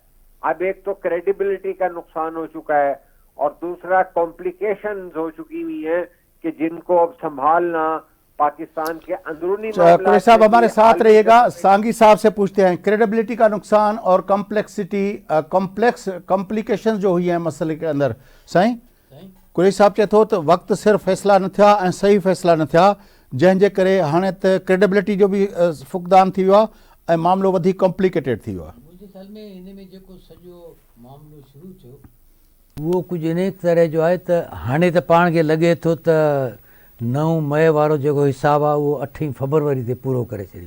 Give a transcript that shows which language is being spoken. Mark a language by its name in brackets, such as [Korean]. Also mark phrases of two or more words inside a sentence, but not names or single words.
[Urdu] اب ایک تو کریڈیبلٹی کا نقصان ہو چکا ہے اور دوسرا کمپلیکیشنز ہو چکی ہوئی ہیں کہ جن کو اب سنبھالنا پاکستان کے اندرونی قریشی صاحب ہمارے ساتھ رہیے گا. سانگھی صاحب سے پوچھتے ہیں کریڈیبلٹی کا نقصان اور کمپلیکیشن جو ہوئی ہیں مسئلے کے اندر. [Sindhi] سائیں قریشی صاحب چے تو وقت صرف فیصلہ نہ تھا ऐं सही फैसला न थिया जंहिंजे करे हाणे त क्रेडिबिलिटी जो बि फुक़दान थी वियो आहे ऐं मामिलो वधीक कॉम्प्लिकेटेड थी वियो आहे. मुंहिंजे ख़्याल में हिन में जेको सॼो मामिलो शुरू थियो उहो कुझु इन तरह जो आहे त हाणे त पाण खे लॻे थो त 9 मई वारो जेको हिसाबु आहे उहो 8 फरवरी ते पूरो करे छॾियूं.